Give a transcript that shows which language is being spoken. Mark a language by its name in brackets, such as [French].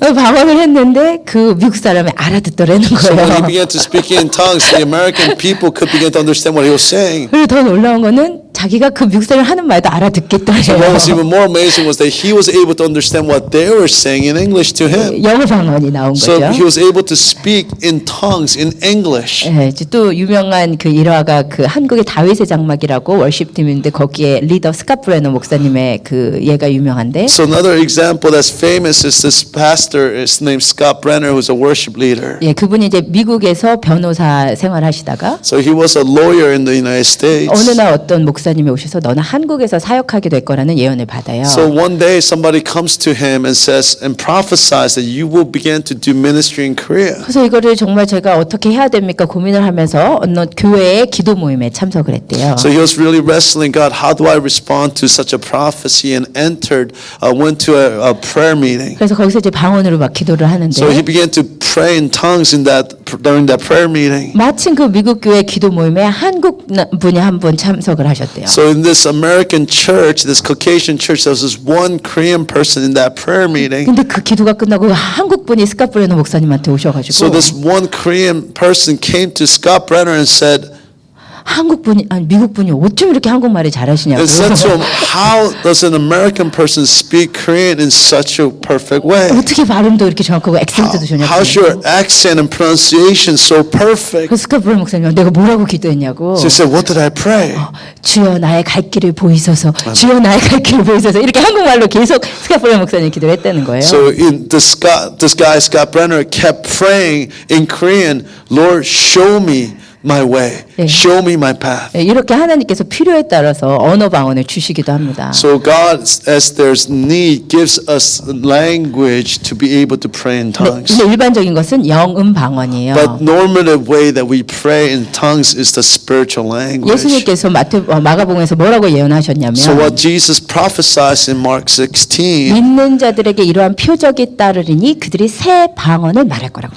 [Korean] 방언을 했는데 그 미국 사람이 알아듣더라는 [English] So when he [Korean] 거예요. [English] began to speak in tongues, the American people could begin to understand what he was saying. [Korean] 그리고 더 놀라운 거는 자기가 그 미국 사람이 하는 말도 [English] And what [Korean] 알아듣겠더래요. [English] was even more amazing was that he was able to understand what they were saying in English to him. [Korean] 영어 방언이 나온 [English] So he [Korean] 거죠. [English] was able to speak in tongues in English. [Korean] 예, 이제 또 유명한 그 일화가 그 한국의 다윗의 장막이라고 월십팀인데 거기에 리더 스카프레너 목사님의 그 예가 유명한데 [English] So another example that's famous is this pastor is named Scott Brenner, who's a worship leader. [Korean] 예, 그분이 이제 미국에서 변호사 생활하시다가 [English] So he was a lawyer in the United States. [Korean] 어느 날 어떤 목사님이 오셔서 너는 한국에서 사역하게 될 거라는 예언을 받아요. [English] So one day somebody comes to him and says and prophesies that you will begin to do ministry in Korea. [Korean] 그래서 이거를 정말 제가 어떻게 해야 됩니까 고민을 하면서 어느 교회의 기도 모임에 참석을 했대요. [English] So he was really wrestling, God, how do I respond to such a prophecy? And went to a prayer meeting. [Korean] 그래서 거기서 이제 방언으로 막 기도를 하는데 [English] So he began to pray in tongues during that prayer meeting. [Korean] 마침 그 미국 교회 기도 모임에 한국 분이 한 분 참석을 하셨대요. [English] So in this American church, this Caucasian church, there was this one Korean person in that prayer meeting. [Korean] 근데 그 기도가 끝나고 한국 분이 스카프레노 목사님한테 오셔가지고 [English] So this one Korean person came to Scott Brenner and said, [Korean] 한국 분이 아니 미국 분이 어쩜 이렇게 한국말을 잘하시냐고. [English] and said to him, how does an American person speak Korean in such a perfect way? [Korean] 어떻게 발음도 이렇게 정확하고 액센트도 좋냐고. [English] How's your accent and pronunciation so perfect? [Korean] 그 스카프레노 목사님 내가 뭐라고 기도했냐고. [English] So he said, what did I pray? [Korean] 주여 나의 갈 길을 보이소서. 주여 나의 갈 길을 보이소서. 이렇게 한국말로 계속 스카프레노 목사님 기도를 했다는 거예요. [English] So this guy, Scott Brenner, kept praying in Korean, Lord, show me my way. [Korean] 네. [English] Show me my path. [Korean] 예, 이렇게 하나님께서 필요에 따라서 언어 방언을 주시기도 합니다. [English] So God, as there's need, gives us language to be able to pray in tongues. [Korean] 근데 일반적인 것은 영음 방언이에요. [English] But normative way that we pray in tongues is the spiritual language. [Korean] 예수님께서 마가복음에서 뭐라고 예언하셨냐면 [English] So what Jesus prophesies in Mark 16. [Korean] 믿는 자들에게 이러한 표적이 따르리니 그들이 새 방언을 말할 거라고